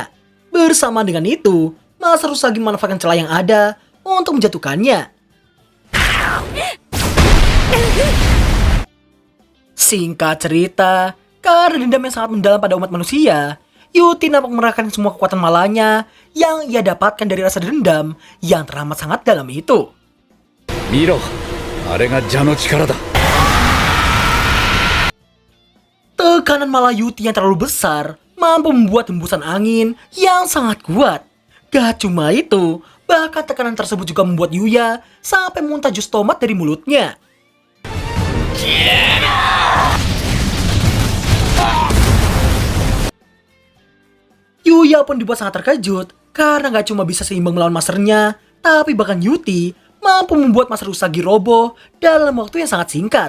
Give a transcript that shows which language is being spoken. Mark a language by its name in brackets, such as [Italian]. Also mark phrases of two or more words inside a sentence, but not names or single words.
[Indonesian] Bersama dengan itu, Master Usagi memanfaatkan celah yang ada untuk menjatuhkannya. Singkat cerita, karena dendam yang sangat mendalam pada umat manusia, Yuti nampak mengerahkan semua kekuatan malahnya yang ia dapatkan dari rasa dendam yang teramat sangat dalam itu. [Japanese] 見ろ、あれが蛇の力だ。 [Indonesian] Tekanan malah Yuti yang terlalu besar mampu membuat hembusan angin yang sangat kuat. Gak cuma itu, bahkan tekanan tersebut juga membuat Yuya sampai muntah jus tomat dari mulutnya. Yuya pun dibuat sangat terkejut karena gak cuma bisa seimbang melawan masternya, tapi bahkan Yuti mampu membuat Master Usagi roboh dalam waktu yang sangat singkat.